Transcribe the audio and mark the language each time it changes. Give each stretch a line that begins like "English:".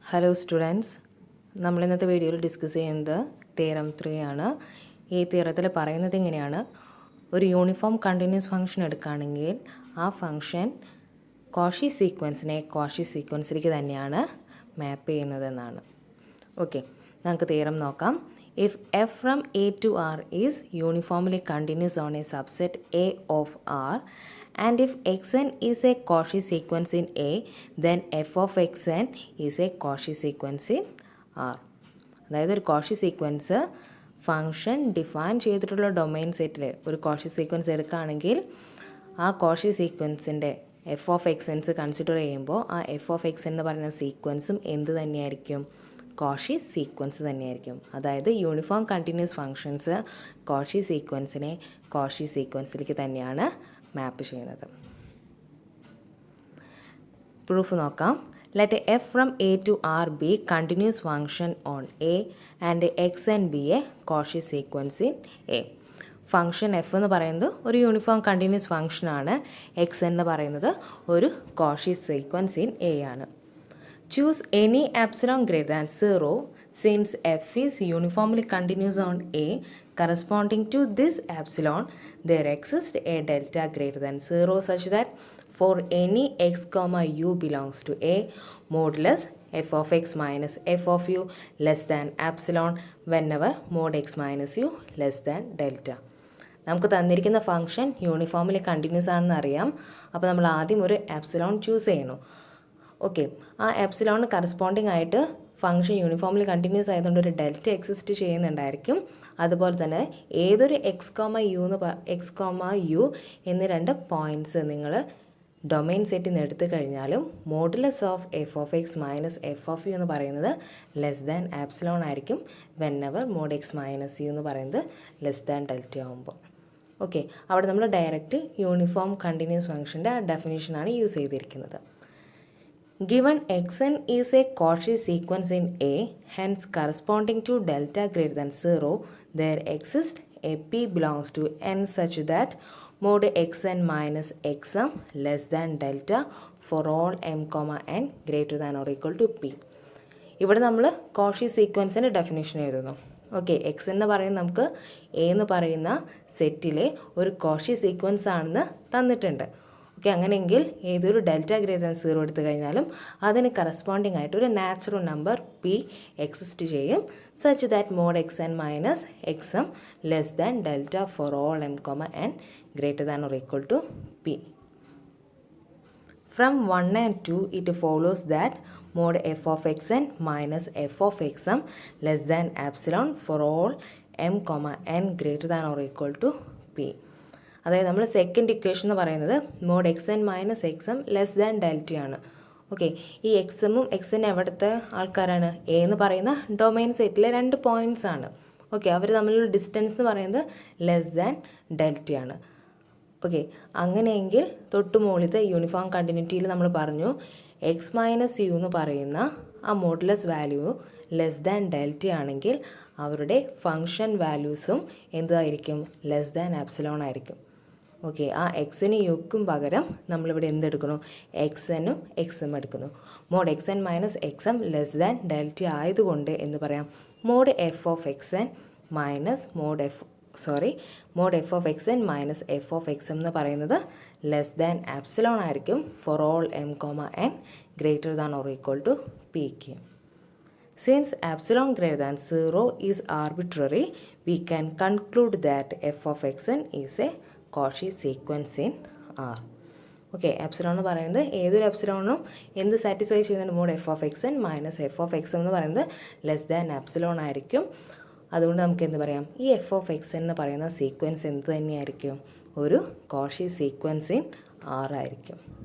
Malayalam: Hello students, നമ്മൾ ഇന്നത്തെ വീഡിയോയിൽ ഡിസ്കസ് ചെയ്യുന്നത് തിയറം 3 ആണ്. ഈ തിയറത്തിൽ പറയുന്നത് ഇങ്ങനെയാണ്: ഒരു യൂണിഫോം കണ്ടിന്യൂസ് ഫംഗ്ഷൻ എടുക്കുകയാണെങ്കിൽ ആ ഫംഗ്ഷൻ കോഷി സീക്വൻസിലേക്ക് തന്നെയാണ് മാപ്പ് ചെയ്യുന്നതെന്നാണ്. ഓക്കെ, നമുക്ക് തിയറം നോക്കാം.
English: If f from A to R is uniformly continuous on a subset A of R and if xn is a Cauchy sequence in A, then f of xn is a Cauchy sequence in R.
Malayalam: അതായത് ഒരു Cauchy sequence function define ചെയ്തിട്ടുള്ള domain സെറ്റിൽ ഒരു Cauchy sequence എടുക്കുകയാണെങ്കിൽ ആ Cauchy സീക്വൻസിൻ്റെ F of എക്സൻസ് consider ചെയ്യുമ്പോൾ ആ F of X എന്ന് പറയുന്ന സീക്വൻസും എന്ത് തന്നെയായിരിക്കും? കോഷി സീക്വൻസ് തന്നെയായിരിക്കും. അതായത് uniform continuous functions Cauchy സീക്വൻസിനെ Cauchy സീക്വൻസിലേക്ക് തന്നെയാണ് മാപ്പ് ചെയ്യുന്നത്.
English: Proof നോക്കാം. Let f from A to R be continuous function on A and x n be a Cauchy sequence in A.
Malayalam: Function F എന്ന് പറയുന്നത് ഒരു യൂണിഫോം കണ്ടിന്യൂസ് ഫംഗ്ഷനാണ്. X എന്ന് പറയുന്നത് ഒരു കോഷി സീക്വൻസ് ഇൻ എ ആണ്.
English: Choose any epsilon greater than 0 since f is uniformly continuous on A. Corresponding to this epsilon, there exists a delta greater than 0 such that for any x comma u belongs to A, modulus f of x minus f of u less than epsilon whenever mod x minus u less than delta.
Malayalam: നമുക്ക് തന്നിരിക്കുന്ന function uniformly continuous ആണെന്ന് അറിയാം. അപ്പോൾ നമ്മൾ ആദ്യം ഒരു epsilon choose ചെയ്യണം. Okay, ആ എപ്സിലോണിന് കറസ്പോണ്ടിങ് ആയിട്ട് ഫംഗ്ഷൻ യൂണിഫോംലി കണ്ടിന്യൂസ് ആയതുകൊണ്ട് ഒരു ഡെൽറ്റ എക്സിസ്റ്റ് ചെയ്യുന്നുണ്ടായിരിക്കും. അതുപോലെ തന്നെ ഏതൊരു എക്സ് കോമ യു എന്നീ രണ്ട് പോയിൻറ്റ്സ് നിങ്ങൾ ഡൊമൈൻ സെറ്റിൽ നിന്ന് എടുത്തു കഴിഞ്ഞാലും modulus of F of X minus F of U എന്ന് പറയുന്നത് ലെസ് ദാൻ ആപ്സിലോൺ ആയിരിക്കും വെന്നെവർ മോഡ് എക്സ് മൈനസ് യു എന്ന് പറയുന്നത് ലെസ് ദാൻ ഡെൽറ്റ ആകുമ്പോൾ. ഓക്കെ, അവിടെ നമ്മൾ ഡയറക്റ്റ് യൂണിഫോം കണ്ടിന്യൂസ് ഫംഗ്ഷൻ്റെ ഡെഫിനേഷനാണ് യൂസ് ചെയ്തിരിക്കുന്നത്.
English: Given xn is a Cauchy sequence in A, hence corresponding to delta greater than 0, there exists a P belongs to n such that mod xn minus xm less than delta for all m comma n greater than or equal to P.
Malayalam: ഇവിടെ നമ്മൾ Cauchy സീക്വൻസിൻ്റെ definition എഴുതുന്നു. Okay, X എന്ന് പറയുന്നത് നമുക്ക് A എന്ന് പറയുന്ന സെറ്റിലെ ഒരു കോഷി സീക്വൻസ് ആണെന്ന് തന്നിട്ടുണ്ട്. ഓക്കെ, അങ്ങനെയെങ്കിൽ ഏതൊരു ഡെൽറ്റ ഗ്രേറ്റർ ദാൻ 0 എടുത്തു കഴിഞ്ഞാലും അതിന് കറസ്പോണ്ടിങ് ആയിട്ട് ഒരു നാച്ചുറൽ നമ്പർ പി എക്സിസ്റ്റ് ചെയ്യും
English: Such that mod x n minus x m less than delta for all m comma n greater than or equal to P. From 1 and 2 it follows that mod f of xn minus f of xm less than epsilon for all m comma n greater than or equal to p.
Malayalam: അതായത് നമ്മൾ second equation എന്ന് പറയുന്നത് mode X N minus X M less than ഡെൽറ്റയാണ്. Okay, ഈ X എമ്മും X N എവിടുത്തെ ആൾക്കാരാണ്? A എന്ന് പറയുന്ന ഡൊമൈൻ സെറ്റിലെ രണ്ട് പോയിൻറ്റ്സ് ആണ്. ഓക്കെ, അവർ തമ്മിലുള്ള ഡിസ്റ്റൻസ് എന്ന് പറയുന്നത് ലെസ് ദാൻ ഡെൽറ്റയാണ്. ഓക്കെ, അങ്ങനെയെങ്കിൽ തൊട്ട് മുകളിലത്തെ യൂണിഫോം കണ്ടിന്യൂറ്റിയിൽ നമ്മൾ പറഞ്ഞു എക്സ് മൈനസ് യു എന്ന് പറയുന്ന ആ modulus value less than delta ആണെങ്കിൽ അവരുടെ ഫങ്ഷൻ വാല്യൂസും എന്തായിരിക്കും? ലെസ് ദാൻ ആപ്സിലോൺ ആയിരിക്കും. ഓക്കെ, ആ എക്സിന് യുക്കും പകരം നമ്മളിവിടെ എന്തെടുക്കണം? എക്സ് എന്നും എക്സ് എം എടുക്കുന്നു. Mode X N minus X M less than delta ആയതുകൊണ്ട് എന്ന് പറയാം mode F of X N minus mode F of X N minus F of X M എന്ന് പറയുന്നത് ലെസ് ദാൻ ആപ്സിലോൺ ആയിരിക്കും for all M comma N greater than or equal to pick.
English: Since epsilon greater than 0 is arbitrary, we can conclude that f of xn is a Cauchy sequence in R.
Malayalam: Okay, epsilon എന്ന് പറയുന്നത് ഏതൊരു എപ്സിലോണും എന്ത് satisfy ചെയ്യുന്നതിന് mode F of X N minus F of X എന്ന് പറയുന്നത് less than epsilon ആയിരിക്കും. അതുകൊണ്ട് നമുക്ക് എന്ത് പറയാം? ഈ എഫ് ഓഫ് എക്സ് എന്ന് പറയുന്ന സീക്വൻസ് എന്ത് തന്നെയായിരിക്കും? ഒരു കോഷി സീക്വൻസ് ഇൻ ആർ ആയിരിക്കും.